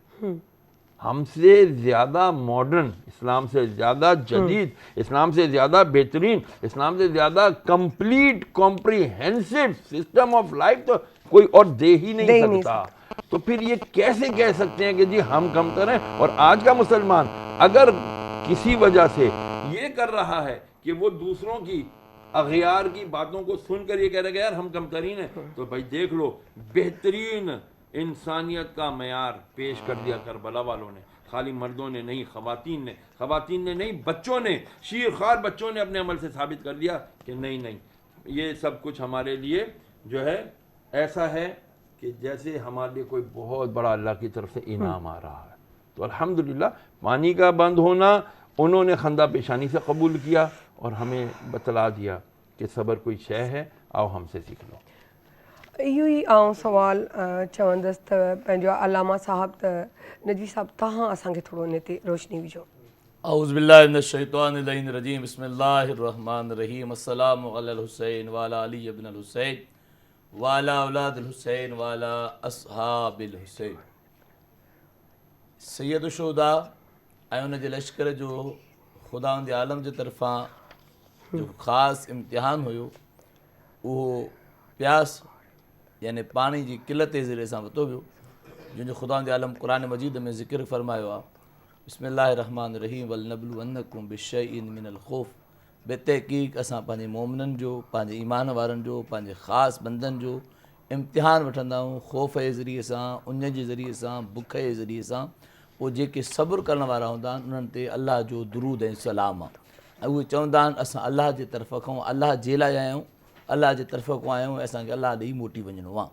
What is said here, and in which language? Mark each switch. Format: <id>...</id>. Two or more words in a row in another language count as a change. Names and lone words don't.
<ur>ہم سے زیادہ ماڈرن، اسلام سے زیادہ جدید، اسلام سے زیادہ بہترین، اسلام سے زیادہ</ur> <en>complete comprehensive system of life</en> <ur>تو کوئی اور دے ہی نہیں سکتا. تو پھر یہ کیسے کہہ سکتے ہیں کہ جی ہم کمتر ہیں? اور آج کا مسلمان اگر کسی وجہ سے یہ کر رہا ہے کہ وہ دوسروں کی اغیار کی باتوں کو سن کر یہ کہہ رہے کہ یار ہم کم ترین ہیں. تو بھائی دیکھ لو بہترین انسانیت کا معیار پیش کر دیا کربلا والوں نے. خالی مردوں نے نہیں، خواتین نے نہیں، بچوں نے، شیر خوار بچوں نے اپنے عمل سے ثابت کر دیا کہ نہیں، یہ سب کچھ ہمارے لیے جو ہے ایسا ہے کہ جیسے ہمارے لیے کوئی بہت بڑا اللہ کی طرف سے انعام آ رہا ہے. تو الحمدللہ پانی کا بند ہونا انہوں نے خندہ پیشانی سے قبول کیا اور ہمیں بتلا دیا کہ صبر کوئی شے ہے، آؤ ہم سے سیکھ لو.</ur> <sd>इहो ई आउं सुवाल चवंदसि त पंहिंजो अलामा साहब त नदवी साहब तव्हां असांखे थोरो हिन ते रोशनी विझो.</sd> <ar>اعوذ باللہ من الشیطان اللعین الرجیم بسم اللہ الرحمن الرحیم السلام علی الحسین وعلی علی ابن الحسین وعلی اولاد الحسین وعلی اصحاب الحسین. سید الشہداء</ar> <sd>ऐं उन जे लश्कर जो ख़ुदावंद आलम जे तरफ़ां जो ख़ासि इम्तिहान हुयो उहो प्यास यानी पाणी जी क़िलत जे ज़रिए सां वरितो वियो, जंहिंजो ख़ुदावंद आलम क़ुरान मजीद में ज़िक्र फ़रमायो आहे</sd> <ar>بسم الله رحمن رحيم ولنبلونكم بشيء من الخوف.</ar> <sd>बेतहक़ीक़ असां पंहिंजे मोमिननि जो, पंहिंजे ईमान वारनि जो, पंहिंजे ख़ासि बंदनि जो इम्तिहान वठंदा आहियूं ख़ौफ़ जे ज़रिए सां, उन जे ज़रिए सां, बुख जे ज़रिए सां. पोइ जेके सब्र करण वारा हूंदा आहिनि उन्हनि ते अलाह जो दुरूद ऐं सलाम आहे. ऐं उहे चवंदा आहिनि असां अलाह जे तरफ़ खां, अलाह जे लाइ आहियूं, अलाह जे तरफ़ खां आहियूं, असांखे अलाह ॾे मोटी वञिणो आहे.</sd>